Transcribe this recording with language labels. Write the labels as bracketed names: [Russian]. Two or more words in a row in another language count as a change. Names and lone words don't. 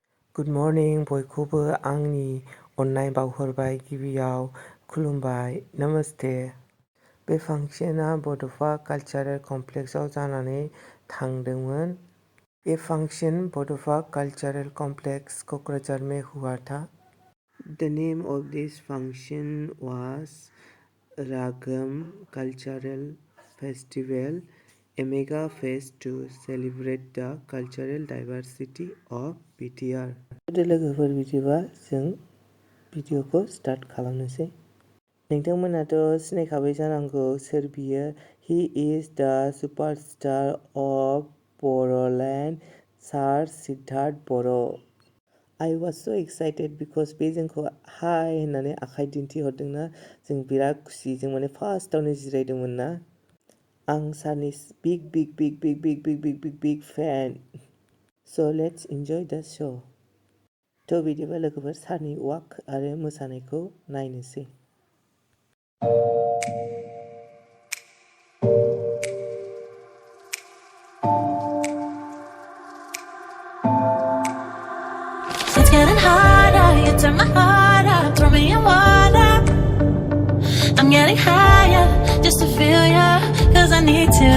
[English] good morning [Bodo] बयखौबो आंनि अननाय बावहरबाय गिबियाव खुलुमबाय नमस्ते। बे फांसना बड'फा कालचारेल कमप्लेक्सआव जानानै थांदोंमोन। [Hindi] बे फांसन बड'फा कालचारेल कमप्लेक्स क'क्राझार में हुआ था। [English] The name of this function was Ragam Cultural Festival, a mega fest to celebrate the cultural diversity of BTR. [Bodo] लोगोफोर बिदिबा जों भिडिअखौ स्टार्ट खालामनोसै। नोंथांमोनाथ' सिनायखाबाय जानांगौ सोर बियो। [English] He is the superstar of Boroland, Sir Siddharth बर'. I was so excited because [Bodo] बे जोंखौ हाय होननानै आखाइ दिन्थिहरदोंना जों बिराद खुसि। जों माने फार्स्टआवनो जिरायदोंमोन ना। आं सारनि [English] big fan. So let's enjoy the show. [Bodo] थ' बिदिबा लोगोफोर सारनि वाक आरो मोसानायखौ नायनोसै। [English] It's getting harder, you turn my heart up, throw me in water. I'm getting higher, just to feel ya, cause I need to.